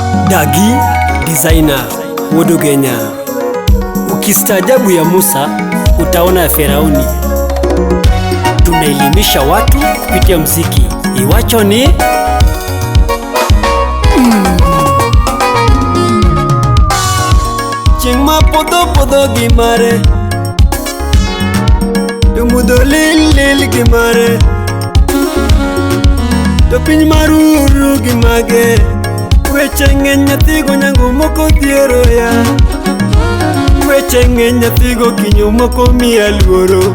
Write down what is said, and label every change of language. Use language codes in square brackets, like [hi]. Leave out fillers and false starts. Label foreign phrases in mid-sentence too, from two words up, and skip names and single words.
[sw] Daggy designer Wodogenya. Ukistaajabu ya Musa utaona ya Firauni. Tunaelimisha watu kupitia mziki. [luo] Iwacho ni Chingma podo gimare, Tumudo lil gimare, Topiny maruru gimage, Weche ng'eny nyathigo nyango moko dhiero ya, Weche ng'eny nyathigo kinyo moko miya luoro.